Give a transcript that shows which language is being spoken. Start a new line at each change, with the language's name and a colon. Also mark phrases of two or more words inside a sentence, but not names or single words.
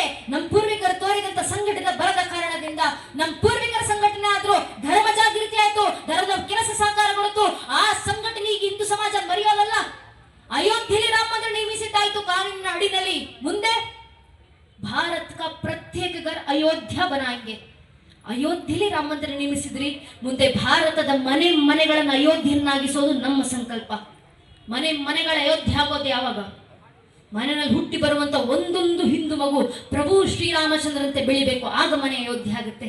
Kannada: ನಮ್ಮ ಪೂರ್ವಿಕರು ತೋರಿದಂತ ಸಂಘಟನೆ ಬರದ ಕಾರಣದಿಂದ. ನಮ್ಮ ಪೂರ್ವಿಕರ ಸಂಘಟನೆ ಆದ್ರೂ ಧರ್ಮ ಜಾಗೃತಿ ಆಯ್ತು, ಧರ್ಮದ ಕೆಲಸ ಸಾಕಾರಗೊಳ್ತು. ಆ ಸಂಘಟನೆ ಈಗ ಹಿಂದೂ ಸಮಾಜ ಮರೆಯೋದಲ್ಲ. ಅಯೋಧ್ಯೆಯಲ್ಲಿ ರಾಮ ಮಂದಿರ ನೇಮಿಸಿದ್ದಾಯ್ತು ಕಾನೂನಿನ ಅಡಿನಲ್ಲಿ.
Hindi: ಮುಂದೆ ಭಾರತ का प्रत्येक घर अयोध्या बनाएंगे.
Kannada: ಅಯೋಧ್ಯೆಯಲ್ಲಿ ರಾಮ ಮಂದಿರ ನೇಮಿಸಿದ್ರಿ, ಮುಂದೆ ಭಾರತದ ಮನೆಗಳನ್ನು ಅಯೋಧ್ಯೆಯನ್ನಾಗಿಸೋದು ನಮ್ಮ ಸಂಕಲ್ಪ. ಮನೆಗಳ ಅಯೋಧ್ಯೆ ಆಗೋದು ಯಾವಾಗ? ಮನೆಯಲ್ಲಿ ಹುಟ್ಟಿ ಬರುವಂತ ಒಂದೊಂದು ಹಿಂದೂ ಮಗು ಪ್ರಭು ಶ್ರೀರಾಮಚಂದ್ರಂತೆ ಬೆಳಿಬೇಕು, ಆಗ ಮನೆ ಅಯೋಧ್ಯೆ ಆಗುತ್ತೆ.